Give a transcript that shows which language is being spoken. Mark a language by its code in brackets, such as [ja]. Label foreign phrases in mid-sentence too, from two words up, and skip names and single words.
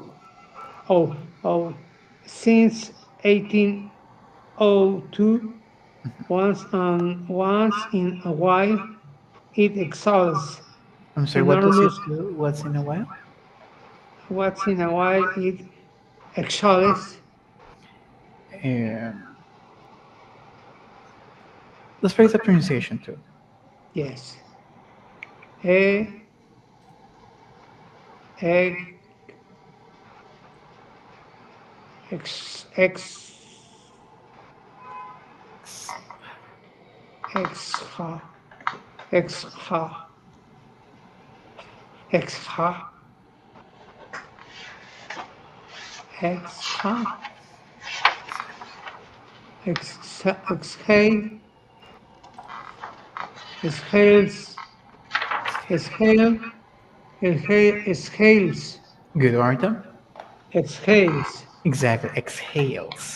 [en] oh since 1802 once in a while it exhales I'm sorry. What does it enormous do? What's in a while? once in a while it exhales Um, let's practice the pronunciation too. yes e e ex exha exha exha exha exhale exhales exhale exhales Good, Artem. exhales Exactly. Exhales.